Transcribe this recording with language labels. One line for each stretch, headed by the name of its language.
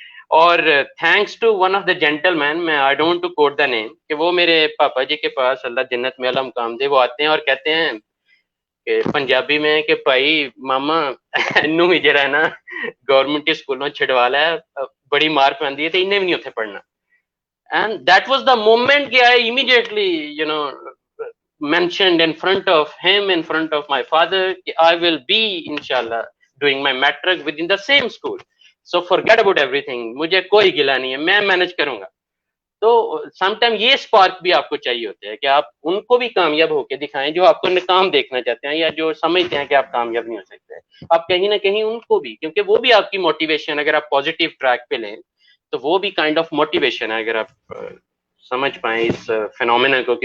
English: اور thanks to one of the gentleman,
Urdu: میں
English: I don't to quote the name,
Urdu: کہ وہ میرے پاپا جی کے پاس اللہ جنت میں اعلیٰ مقام دے, وہ آتے ہیں اور کہتے ہیں کہ پنجابی میں کہ
Punjabi: بھائی ماما انو ہی جرا ہے نا گورنمنٹ اسکولوں چھڑوا ہے, بڑی مار پی ہے تو انہیں بھی نہیں اتنے پڑھنا.
English: and that was the moment کہ I immediately you know mentioned in front of him, in front of my father, I will be inshallah doing my matric within the same school, so forget about everything,
Urdu: مجھے کوئی گلا نہیں ہے, میں manage کروں گا. تو some time یہ spark بھی آپ کو چاہیے ہوتے ہیں کہ آپ ان کو بھی کامیاب ہو کے دکھائیں جو آپ کو ناکام دیکھنا چاہتے ہیں یا جو سمجھتے ہیں کہ آپ کامیاب نہیں ہو سکتے. آپ کہیں نہ کہیں ان کو بھی, کیونکہ وہ بھی آپ کی موٹیویشن, اگر آپ پازیٹیو ٹریک پہ لیں تو وہ بھی کائنڈ آف موٹیویشن ہے, اگر آپ سمجھ پائیں اس فینومینا کو.